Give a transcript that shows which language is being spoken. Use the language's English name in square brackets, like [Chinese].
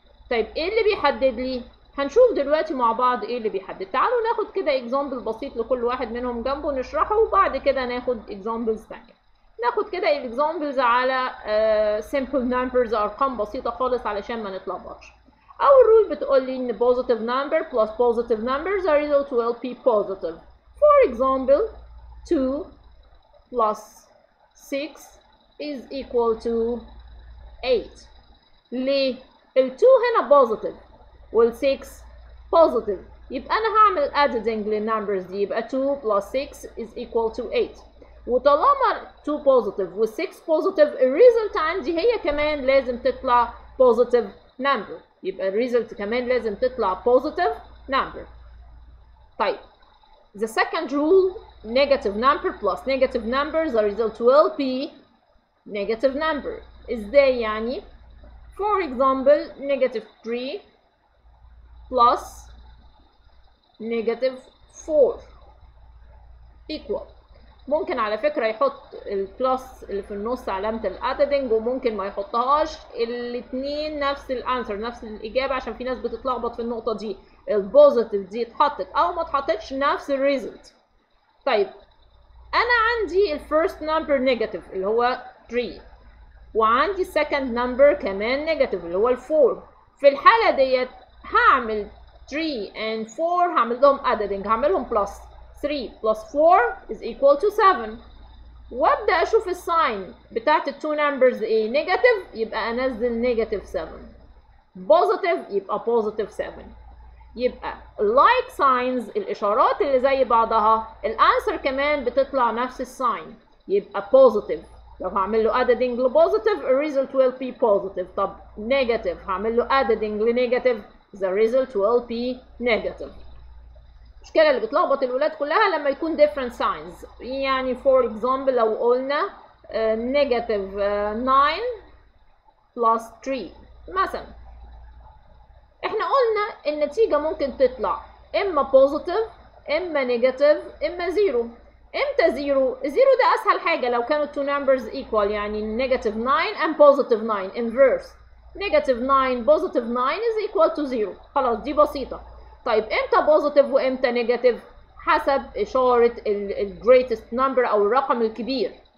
[Arabic] طيب ايه اللي بيحدد لي؟ هنشوف دلوقتي مع بعض ايه اللي بيحدد. تعالوا ناخد كده اكزامبل بسيط لكل واحد منهم جنبه نشرحه، وبعد كده ناخد اكزامبلز تانية. ناخد كده الاكزامبلز على [English] simple numbers، [Arabic] ارقام بسيطة خالص علشان ما نتلخبطش. اول رول بتقول لي ان [English] positive number plus positive numbers the result will be positive. For example 2 plus 6 is equal to 8. [Arabic] ليه؟ ال2 هنا بوزيتيف وال6 بوزيتيف، يبقى انا هعمل adding للنمبرز دي، يبقى [English] 2 plus 6 is equal to 8. [Arabic] وطالما 2 بوزيتيف وال6 بوزيتيف الريزلت عندي هي كمان لازم تطلع بوزيتيف نمبر، يبقى الريزلت كمان لازم تطلع بوزيتيف نمبر. [English] طيب the second rule negative number plus negative number the result will be negative number. [Arabic] ازاي يعني؟ [English] For example negative 3 plus negative 4 equal. [Arabic] ممكن على فكرة يحط البلس اللي في النص علامة الادينج وممكن ما يحطهاش، الاتنين نفس الانسر نفس الاجابة، عشان في ناس بتتلخبط في النقطة دي. البوزيتيف دي اتحطت او ما اتحطتش نفس الريزلت. طيب انا عندي الفيرست نمبر نيجاتيف اللي هو 3، وعندي second number كمان نيجاتيف اللي هو ال4. في الحالة ديت هعمل 3 and 4 هعمل لهم adding، هعملهم plus [English] 3 plus 4 is equal to 7، [Arabic] وابدأ اشوف الساين بتاعت التو نمبرز ايه. نيجاتيف يبقى انزل نيجاتيف 7، بوزيتيف يبقى بوزيتيف 7. يبقى [English] like signs [Arabic] الاشارات اللي زي بعضها الانسر كمان بتطلع نفس الساين، يبقى positive. لو هعمل له adding لبوزيتيف الريزلت [English] will be positive. [Arabic] طب نيجاتيف هعمل له [English] adding لنيجاتيف the result will be negative. [Arabic] المشكلة اللي بتلخبط الولاد كلها لما يكون different signs. يعني [English] for example [Arabic] لو قلنا [English] negative 9 plus 3 [Arabic] مثلا، احنا قلنا النتيجة ممكن تطلع اما positive اما نيجاتيف اما زيرو. امتى زيرو؟ زيرو ده اسهل حاجة لو كانوا [English] two numbers equal، [Arabic] يعني negative 9 and positive 9 inverse. [English] negative 9 positive 9 is equal to 0. [Arabic] خلاص دي بسيطة. طيب امتى positive وامتى نيجاتيف؟ حسب اشارة ال greatest number او الرقم الكبير.